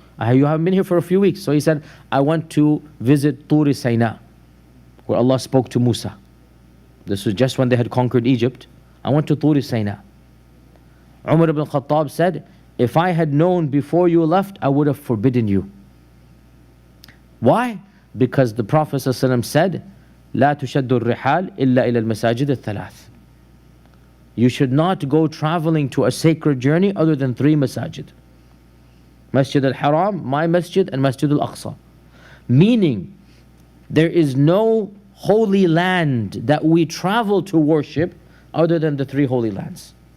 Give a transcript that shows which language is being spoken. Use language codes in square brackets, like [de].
[en] You haven't been here for a few weeks. So he said, I went to visit Turi Sayna, where Allah spoke to Musa. This was just when they had conquered Egypt. I went to Turi Sayna. Umar ibn Khattab said, if I had known before you left, I would have forbidden you. Why? Because the Prophet ﷺ said, [ar] لا تشد الرحال إلا إلى المساجد الثلاث. [en] You should not go traveling to a sacred journey other than 3 masajid. Masjid al-Haram, my masjid, and Masjid al-Aqsa. Meaning, there is no holy land that we travel to worship other than the 3 holy lands.